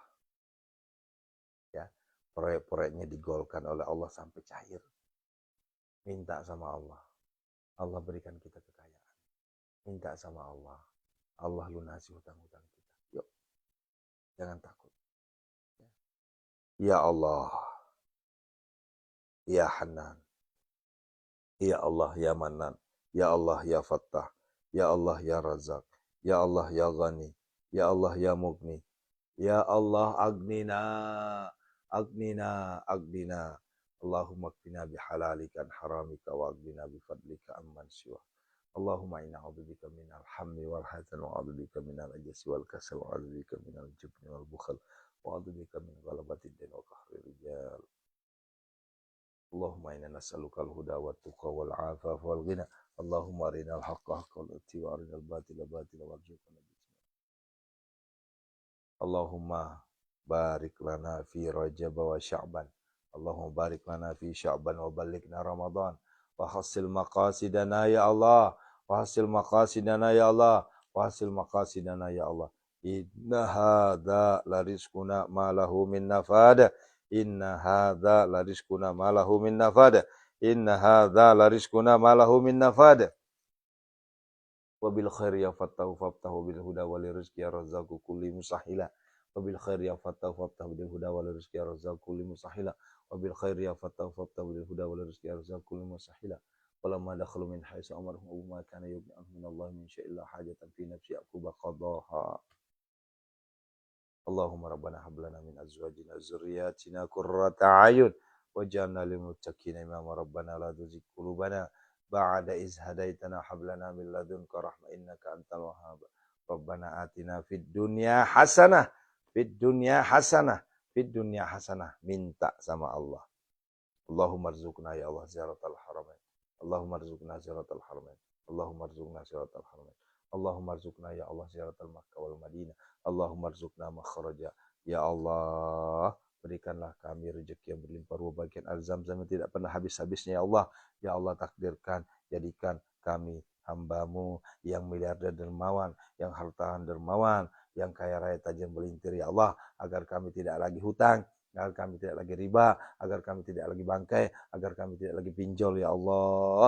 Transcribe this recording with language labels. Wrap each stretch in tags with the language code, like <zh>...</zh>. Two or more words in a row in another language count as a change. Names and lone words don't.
<id>Ya. Proyek-proyeknya digolkan oleh Allah sampai cair. Minta sama Allah. Allah berikan kita kekayaan. Minta sama Allah. Allah lunasi hutang-hutang kita. Yuk. Jangan takut.</id> <ar>يا الله. يا حنان. يا الله يا منان. يا الله يا فتاح. يا الله يا رزاق. يا الله يا غني. يا الله يا مغني. يا الله أغننا. أغننا. أغننا. اللهم اكفنا بحلالك عن حرامك وأغننا بفضلك عمن سوى. اللهم إنا أعوذ بك من الهم والحزن وأعوذ بك من العجز والكسل وأعوذ بك من الجبن والبخل وأعوذ بك من غلبة الدين وقهر الرجال. اللهم إنا نسألك الهدى والتقى والعفاف والغنى. اللهم أرنا الحق حقا وأرنا الباطل باطلا وارزقنا. اللهم بارك لنا في رجب وشعبان. اللهم بارك لنا في شعبان وبلغنا رمضان. وحصل مقاصدنا يا الله. وحصل مقاصدنا يا الله. وحصل مقاصدنا يا الله. إن هذا لرزقنا ما له من نفاد. إن هذا لرزقنا ما له من نفاد. إن هذا لرزقنا ما له من نفاد. وبالخير يا فتاح افتح بالهدى والرزق يا رزاق كل مسهلة. وبالخير يا فتاح افتح بالهدى والرزق يا رزاق كل مسهلة. وبالخير يا فتاح افتح بالهدى والرزق يا رزاق كل مسهلة. ولما دخلوا من حيث أمرهم أبو ما كان يغني عنهم من الله من شيء لا حاجة في نفس يعقوب قضاها. اللهم ربنا هب لنا من أزواجنا ذرياتنا قرة أعين واجعلنا للمتقين إماما ربنا لا تزغ قلوبنا بعد إذ هديتنا هب لنا من لدنك رحمة إنك أنت الوهاب. ربنا آتنا في الدنيا حسنة في الدنيا حسنة في الدنيا حسنة.</ar> <id>Minta sama Allah.</id> <ar>اللهم ارزقنا يا الله زيارة الحرمين. اللهم ارزقنا زيارة الحرمين. اللهم ارزقنا زيارة الحرمين. اللهم ارزقنا يا الله زيارة مكة والمدينة. اللهم ارزقنا مخرجا.</ar> <id>Ya Allah, berikanlah kami rezeki yang berlimpah ruah bagian al-zamzam yang tidak pernah habis-habisnya ya Allah. Ya Allah takdirkan, jadikan kami hambamu yang miliarder dermawan, yang hartaan dermawan, yang kaya raya tajam melintir ya Allah, agar kami tidak lagi hutang, agar kami tidak lagi riba, agar kami tidak lagi bangkai, agar kami tidak lagi pinjol ya Allah.</id>